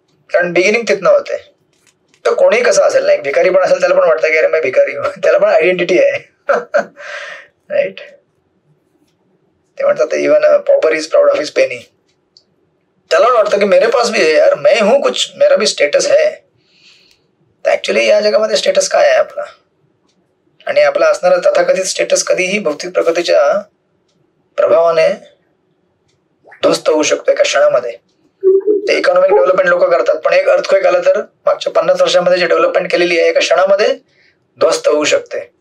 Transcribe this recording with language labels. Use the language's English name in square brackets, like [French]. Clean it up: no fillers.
[Marathi] कारण बिगिनिंग तिथनं होते. तो कोणीही कसा असेल ना, एक भिकारी पण असेल त्याला पण वाटतं की अरे मी भिकारी हूं, त्याला पण आयडेंटिटी आहे. राईट. ते म्हणतात [English] Even pauper is proud of his penny. [Marathi] त्याला पण वाटतं की [Hindi] मेरे पास भी है यार, मैं हूं कुछ, मेरा भी स्टेटस है. [Marathi] तर ऍक्च्युली या जगामध्ये स्टेटस काय आहे आपला, आणि आपला असणारा तथाकथित स्टेटस कधीही भौतिक प्रगतीच्या प्रभावाने ध्वस्त होऊ शकतो एका क्षणामध्ये. ते इकॉनॉमिक डेव्हलपमेंट लोक करतात, पण एक अर्थक्वेक आलं तर मागच्या 50 वर्षांमध्ये जे डेव्हलपमेंट केलेली आहे एका क्षणामध्ये ध्वस्त होऊ शकते.